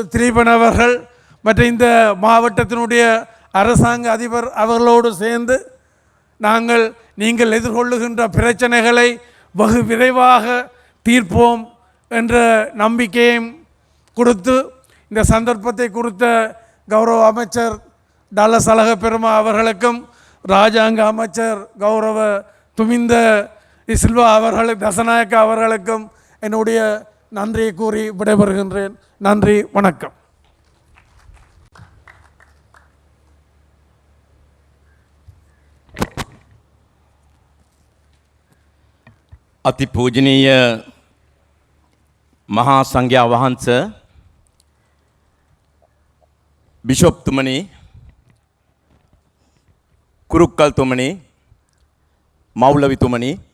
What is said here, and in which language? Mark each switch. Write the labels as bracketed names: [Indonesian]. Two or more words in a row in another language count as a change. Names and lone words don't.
[Tamil] திலீபன் அவர்கள், மற்ற இந்த மாவட்டத்தினுடைய அரசாங்க அதிபர் அவர்களோடு சேர்ந்து நீங்கள் எதிர்கொள்ளுகின்ற பிரச்சனைகளை வெகு விரைவாக தீர்ப்போம் என்ற நம்பிக்கையும் கொடுத்து, இந்த சந்தர்ப்பத்தை கொடுத்த கௌரவ அமைச்சர் டலஸ் அழக பெருமா அவர்களுக்கும், ராஜாங்க அமைச்சர் கௌரவ துமிந்த சில்வா அவர்களுக்கு, தசநாயக்கா அவர்களுக்கும் என்னுடைய நன்றியை கூறி விடைபெறுகின்றேன். நன்றி, வணக்கம். [Sinhala] අති පූජනීය මහා සංඝයා වහන්සේ, බිෂොප්තුමනි, කුරුක්කල්තුමනි, මෞලවිතුමනි,